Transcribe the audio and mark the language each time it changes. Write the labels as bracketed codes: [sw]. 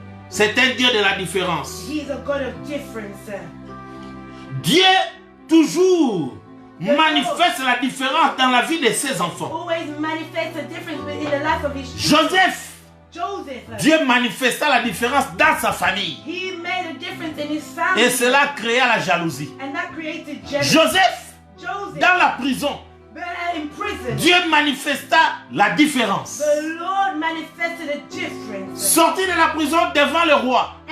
[fr] C'est un Dieu de la différence. [en] He's a God of difference. [fr] Dieu toujours manifeste la différence dans la vie de ses enfants. [en] Always manifests a difference in the life of his children. [fr] Joseph, [en] Joseph, [fr] Dieu manifesta la différence dans sa famille. [en] he made a difference in his family. [fr] Et cela créa la jalousie. [en] And that created jealousy. [fr] Joseph, [en] Joseph, [fr] dans la prison, [en] in prison, [fr] Dieu manifesta la différence. [en] the Lord manifested a difference. [fr] Sorti de la prison devant le roi,